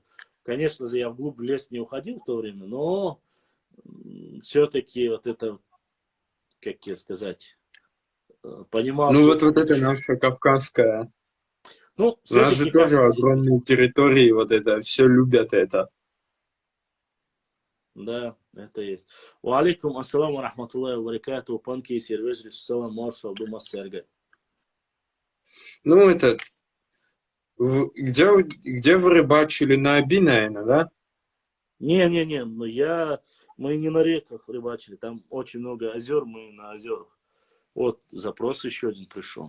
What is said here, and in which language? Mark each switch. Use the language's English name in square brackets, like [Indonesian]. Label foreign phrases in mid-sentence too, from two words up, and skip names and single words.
[Russian] Конечно же, я вглубь в лес не уходил в то время, но все-таки вот это, как тебе сказать, понимал ну свою вот это задачу. наша кавказская. Ну, У нас же все-таки как, тоже огромные территории, вот это, все любят это. да, это есть. [Arabic] وعليكم السلام رحمة الله وبركاته, панки, сервежри, салам, маршал, дума, серга. [Russian] Ну, этот, где вы рыбачили? На Оби, наверное, да? Не, мы не на реках рыбачили, там очень много озер, мы на озерах. Вот, запрос еще один пришел.